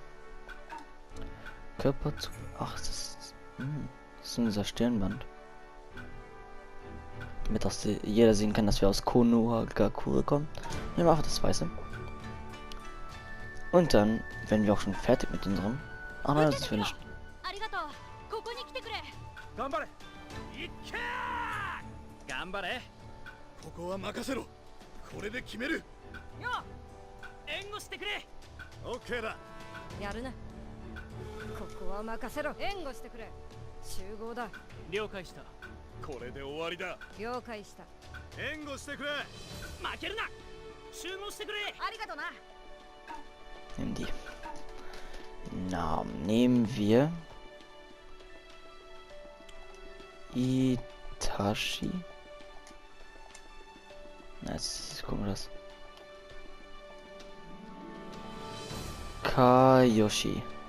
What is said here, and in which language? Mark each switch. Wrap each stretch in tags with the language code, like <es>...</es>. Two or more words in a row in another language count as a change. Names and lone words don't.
<de>Körper zu. Ach, das ist unser Stirnband. Damit auch jeder sehen kann, dass wir aus Konohagakure kommen. Nehmen wir einfach das Weiße. Und dann werden wir auch schon fertig mit unserem. Ach nein, das ist nicht.</de> <ja>頑張れいっけー頑張れここは任せろこれで決めるよ援護してくれオッケーだやるなここは任せろ援護してくれ集合だ了解したこれで終わりだ了解した援護してくれ負けるな集合してくれありがとな</ja> <de>Nehmen die. Namen nehmen wir Itachi. Na, jetzt gucken wir das. Kayoshi.</de>